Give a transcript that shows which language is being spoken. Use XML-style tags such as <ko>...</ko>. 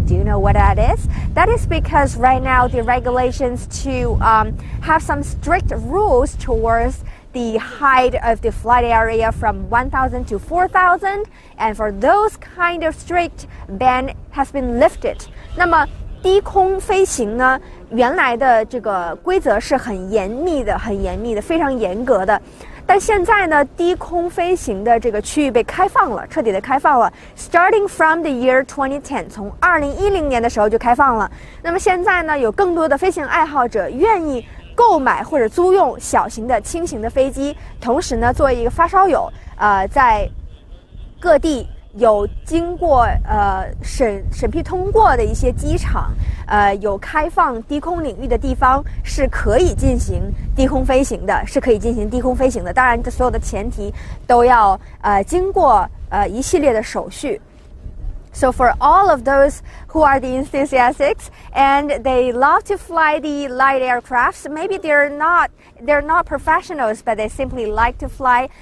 <en>Do you know what that is? That is because right now the regulations to have some strict rules towards the height of the flight area from 1,000 to 4,000, and for those kind of strict ban has been lifted.</en> <zh>那么低空飞行呢，原来的这个规则是很严密的，非常严格的。但现在呢，低空飞行的这个区域被开放了，彻底的开放了。</zh> <en>Starting from the year 2010，</en> <zh>从2010年的时候就开放了。那么现在呢，有更多的飞行爱好者愿意购买或者租用小型的轻型的飞机，同时呢，作为一个发烧友，在各地有经过审批通过的一些机场，有开放低空领域的地方是可以进行低空飞行的，当然，这所有的前提都要经过一系列的手续。</zh> <en>So for all of those who are the enthusiasts and they love to fly the light aircrafts, maybe they're not professionals, but they simply like to fly.</en>